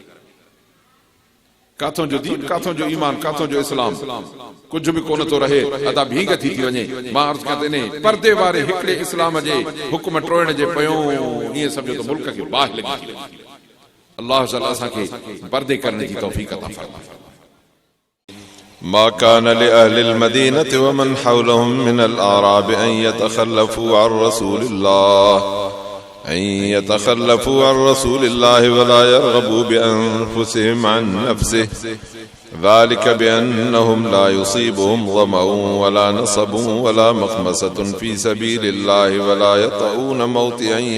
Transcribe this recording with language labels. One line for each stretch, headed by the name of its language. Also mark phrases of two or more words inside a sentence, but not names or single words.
Sindhi: काथों जो दीन, काथों जो ईमान, काथों जो इस्लाम, कुछ भी कोन तो रहे, अदा भींग थी वञे। मां अर्ज़ कयां ने पर्दे वारे हिकिड़े इस्लाम जे हुक्म टोड़ण जे पयो ईअं सम्झो त मुल्क खे बाहि लॻी। अल्लाह ताला असांखे पर्दे करण जी तौफ़ीक़ अता फरमाए।
Arabic: ما كان لأهل المدينة ومن حولهم من الأعراب أن يتخلفوا عن رسول الله ولا يرغبوا بأنفسهم عن نفسه، ذلك بأنهم لا يصيبهم ظمأ ولا نصب ولا مخمصة في سبيل الله ولا يطؤون موطئا